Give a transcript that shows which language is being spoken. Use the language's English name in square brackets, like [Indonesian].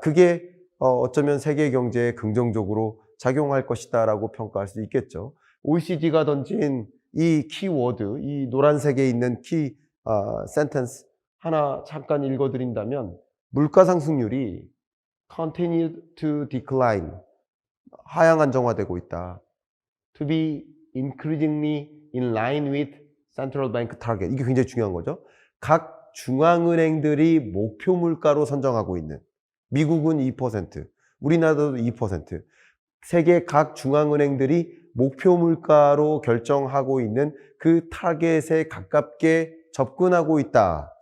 [Korean] 그게 어쩌면 세계 경제에 긍정적으로 작용할 것이다라고 평가할 수 있겠죠. OECD가 던진 이 키워드, 이 노란색에 있는 키 센텐스 하나 잠깐 읽어드린다면, 물가 상승률이 [English] continue to decline, [Korean] 하향 안정화되고 있다. [English] To be increasingly in line with central bank target. [Korean] 이게 굉장히 중요한 거죠. 각 중앙은행들이 목표 물가로 선정하고 있는, 미국은 2%, 우리나라도 2%, 세계 각 중앙은행들이 목표 물가로 결정하고 있는 그 타겟에 가깝게 접근하고 있다.